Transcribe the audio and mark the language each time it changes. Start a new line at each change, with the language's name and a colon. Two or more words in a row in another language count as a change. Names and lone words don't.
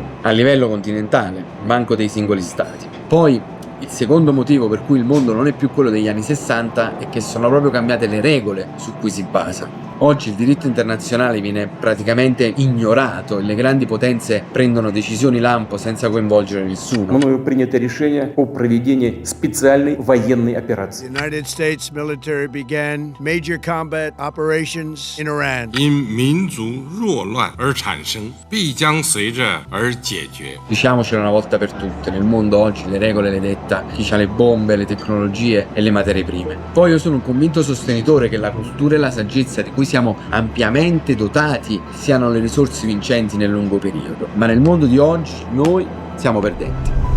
Italian: A livello continentale, manco dei singoli stati. Poi il secondo motivo per cui il mondo non è più quello degli anni 60 è che sono proprio cambiate le regole su cui si basa. Oggi il diritto internazionale viene praticamente ignorato e le grandi potenze prendono decisioni lampo senza coinvolgere nessuno.
Russian: Мною принято решение о проведении специальной военной операции.
English: The United States military began major combat operations in Iran.
Chinese: 因民族弱乱而产生，必将随着而解决。
Italian: Diciamocelo una volta per tutte, nel mondo oggi le regole le detta chi ha le bombe, le tecnologie e le materie prime. Poi io sono un convinto sostenitore che la cultura e la saggezza di cui siamo ampiamente dotati siano le risorse vincenti nel lungo periodo, ma nel mondo di oggi noi siamo perdenti.